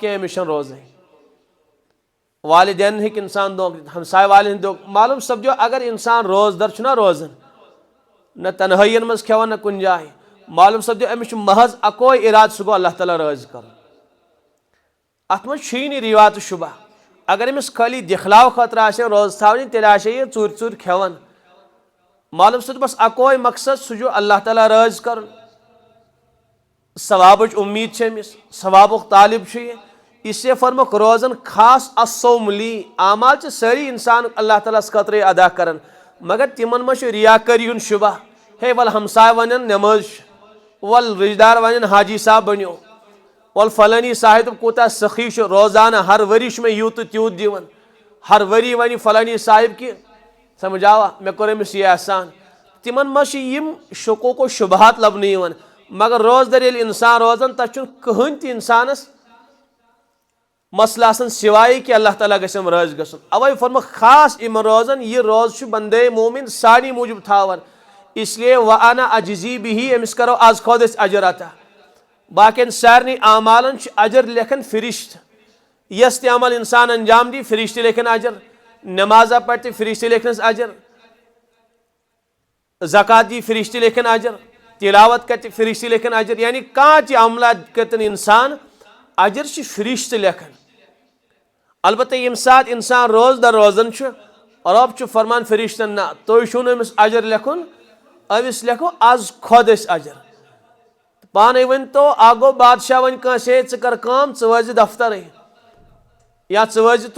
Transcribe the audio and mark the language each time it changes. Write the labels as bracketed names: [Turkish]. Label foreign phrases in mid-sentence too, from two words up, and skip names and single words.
[Kashmiri] کینٛہہ أمِس چھنہٕ روزٕنۍ والدینن ہیٚکہِ اِنسان دھوکہٕ دِتھ ہمساے والٮ۪ن ہِنٛدۍ دھوکہٕ معلوٗم سپدیو اگر اِنسان روزدار چھُنہ روزان نہ تنہٲیین منٛز کھٮ۪وان نہ کُنہِ جایہِ معلوٗم سپدیو أمِس چھُ محض اکوے ارادٕ سُہ گوٚو اللہ تعالیٰ رٲضۍ کرُن اتھ منٛز چھُیی نہٕ ریا تہٕ شُبہ اگر أمِس خٲلی دِکھلاو خٲطرٕ آسہِ روزٕ تھاونہِ تیٚلہِ آسہِ یہِ ژوٗرِ ژوٗرِ کھٮ۪وان معلوٗم سپدِ بس اکوے مقصد سُہ چھُ اللہ تعالیٰ رٲضۍ کرُن ثوابٕچ اُمید چھِ أمِس ثوابُک طالب چھُ یہِ [Urdu] اس لیے [Kashmiri] فرموکھ روزان خاص [Arabic] الصوم لی [Kashmiri] اعمال چھِ سٲری انسان اللہ تعالیٰ ہس خٲطرٕ ادا کران مگر تِمن منٛز چھُ ریا کٲری ہُنٛد شُبہ ہے ول ہمساے ونن نٮ۪مٲز چھِ ول رشتہٕ دار ونن حاجی صاحب بنیو ول فلٲنی صاحب کوٗتاہ سخی چھُ روزانہ ہر ؤری چھُ مےٚ یوٗت تہٕ تیوٗت دِوان ہر ؤری ونہِ فلٲنی صاحب کہِ سمجھ آوا مےٚ کوٚر أمِس یہِ احسان تِمن منٛز چھِ یِم شکوک و شُبہات لبنہٕ یِوان مگر روزدار ییٚلہِ اِنسان روزان تتھ چھُنہٕ کٕہٕنۍ تہِ اِنسانس مسلہٕ آسان سِوایے کہِ اللہ تعالیٰ گژھٮ۪م رٲضۍ گژھُن اوے فرموکھ خاص یِمن روزان یہِ روزٕ چھُ بندے مومِن سانی موٗجوٗب تھاوان [Urdu] اس لیے [Arabic] وانا اجزی بِہی [Kashmiri] أمِس کرو آز کھۄد أسۍ اجر عطا باقین سارنٕے اعمالن چھُ اجر لیکھان فرشتہٕ یس تہِ عمل اِنسان انجام دی فرشتہٕ لیکھن اجر نٮ۪مازا پرِ تہِ فرشتہٕ لیکھنس اجر زکات دی فرشتہٕ لیکھن اجر تلاوت کرِ تہِ فرشتہٕ لیکھن اجر یعنی کانٛہہ تہِ عملہ کٔرتن اِنسان اجر چھِ فرشتہٕ لیکھان البتہ ییٚمہِ ساتہٕ اِنسان روزدار روزان چھُ رۄب چھُ فرمان فرشتن نہ تُہۍ چھُو نہٕ أمِس اجر لیکھُن أمِس لیکھو آز کھۄد أسۍ اجر پانے ؤنۍتو اکھ گوٚو بادشاہ وۄنۍ کٲنٛسہِ ہے ژٕ کر کٲم ژٕ وٲتۍ زِ دفترٕے یا ژٕ وٲتۍ زِ